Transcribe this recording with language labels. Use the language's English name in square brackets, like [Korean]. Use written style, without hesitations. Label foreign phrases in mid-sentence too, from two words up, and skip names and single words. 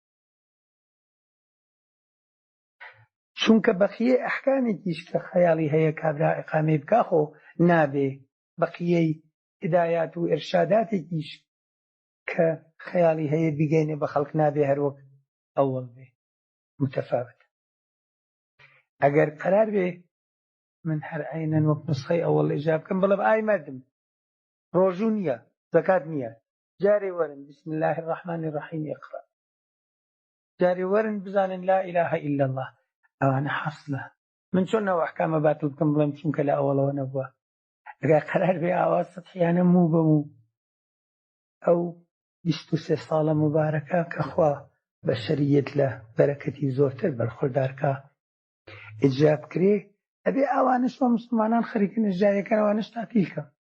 [Central Kurdish] چونکە بەقیە ئەحکامێکیش کە خەیاڵی هەیە کابرا ئیقامەی بکاخۆ نابێ بەقیەی هدایات و ئێرشاداتێکیش کە خەیاڵی هەیە بیگەینێ بە خەڵک نابێ هەر وەک ئەوەڵ بێ متەفاوت ئەگەر قەرار بێ من هەر عینەن وەک نسخەی ئەوەڵ ئیجرا بکەم بڵێم ئای مەردم ڕۆژوو نییە زەکات نییە جارێ وەرن [Arabic] بسم الله الرحمن الرحیم اقرأ [Central Kurdish] جارێ وەرن بزانن [Arabic] لا إله إلا الله [Central Kurdish] ئەوانە حەصلە من چۆن ئەو ئەحکامە باتڵ بکەم بڵێم چونکە لە ئەوەڵەوە نەبووە ئەگەر قەرار بێ ئاوا سەدحیانە موو بەموو ئەو 23 ساڵە مبارەکە کە خوا بەشەریەت لە بەرەکەتی زۆرتر بەرخوردارکە ئیجرا بکرێ ئەبێ ئەوانش وە موسڵمانان خەریکن ئیجرایەکەن ئەوانش تاقیلکە